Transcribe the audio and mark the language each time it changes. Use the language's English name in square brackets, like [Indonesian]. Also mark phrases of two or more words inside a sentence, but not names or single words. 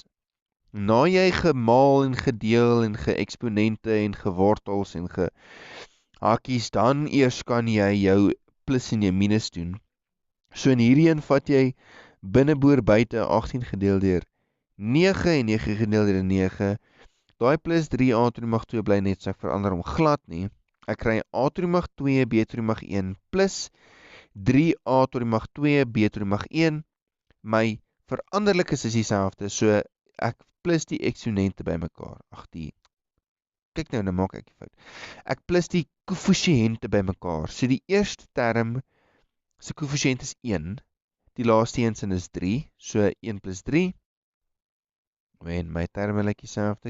[Afrikaans] Na jy gemaal en gedeel en geëksponente en gewortels en gehakies, dan eers kan jy jou plus en jou minus doen. So in hierdie een vat jy binneboor buite 18 gedeel deur 9 en 9 gedeel deur 9. Daai plus 3a to die mag 2 bly net, so ek verander hom glad nie. Ek kry a to die mag 2, b to die mag 1 plus 3a to die mag 2, b to die mag 1. My veranderlikes is dieselfde, so ek plus die eksponente by mekaar. Kyk nou maak ek die fout. Ek plus die koëffisiënte by mekaar. So die eerste term se koëffisiënt is 1, die laaste een sin is 3, so 1 plus 3, en my terme lyk dieselfde.